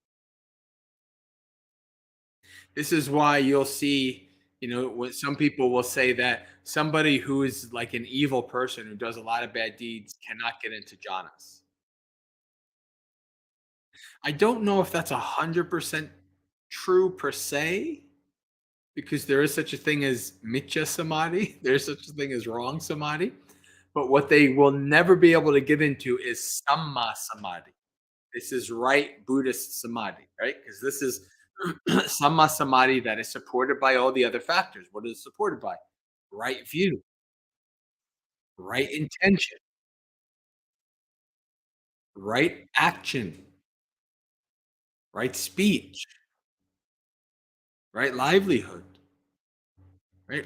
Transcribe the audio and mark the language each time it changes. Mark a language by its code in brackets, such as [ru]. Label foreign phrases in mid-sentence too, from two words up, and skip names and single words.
[en] This is why you'll see, what some people will say that somebody who is like an evil person who does a lot of bad deeds cannot get into jhanas. I don't know if that's 100% true per se, because there is such a thing as [pi] mitya samadhi. [en] There's such a thing as wrong samadhi. But what they will never be able to get into is [pi] samma samadhi. [en] This is right Buddhist samadhi, right? Because this is [pi] samma samadhi [en] that is supported by all the other factors. What is it supported by? Right view, right intention, right action, right speech, right livelihood, right?